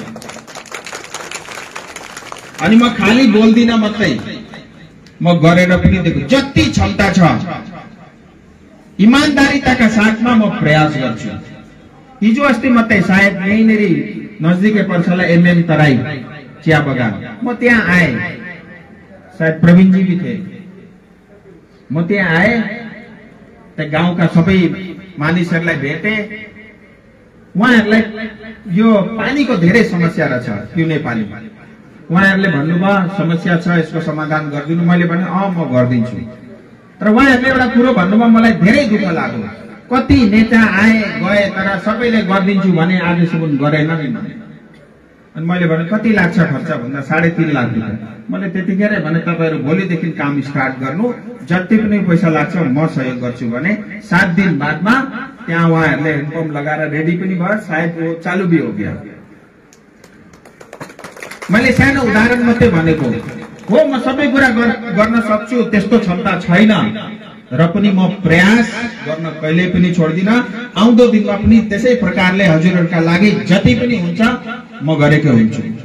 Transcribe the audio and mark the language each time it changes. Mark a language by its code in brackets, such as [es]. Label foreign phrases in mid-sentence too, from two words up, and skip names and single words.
[ne] अनि म खाली बोल्दिन मात्रै, म गरेर पनि देखु। जति क्षमता छ इमानदारीताका साथमा म प्रयास गर्छु। हिजो अस्ति मात्रै सायद यहीँनेरि नजदिकै पर्छला एमएम तराई चिया बगान, म त्यहाँ आए, [hi] शायद प्रवीणजी भी थे। [ne] म त्यहाँ आए, त गाउँका सबै मानिसहरूलाई भेटे। उहाँहरूलाई यो पानीको धेरै समस्या रहेछ, पिउने पानी। उहाँहरूले भन्नुभयो समस्या छ, यसको समाधान गरिदिनु। मैले भने म गरिदिन्छु। तर उहाँहरूले एउटा कुरो भन्नुभयो, मलाई धेरै दुःख लाग्यो। कति नेता आए गए, तर सबैले गरिदिन्छु भने आजसम्म गरेन नि। अनि मैले भने कति लाग्छ खर्च भन्दा 3.5 लाख रुपैयाँ। मैले त्यतिखेर भने तपाईहरु भोलिदेखि काम स्टार्ट गर्नु, जति पनि पैसा लाग्छ म सहयोग गर्छु भने 7 दिन बादमा त्यहाँ उहाँहरूले ह्यान्डपम्प लगाएर रेडी पनि भयो, [hi] सायद वो चालू भी हो गया। [ne] मैले सानो उदाहरण मात्रै भनेको हो, म सबै कुरा गर्न सक्छु, त्यस्तो क्षमता छैन, र पनि म प्रयास गर्न कहिले पनि छोड्दिन। आउँदो दिनमा पनि त्यसै प्रकारले हजुरहरुका लागि जति पनि हुन्छ म गरेको हुन्छु।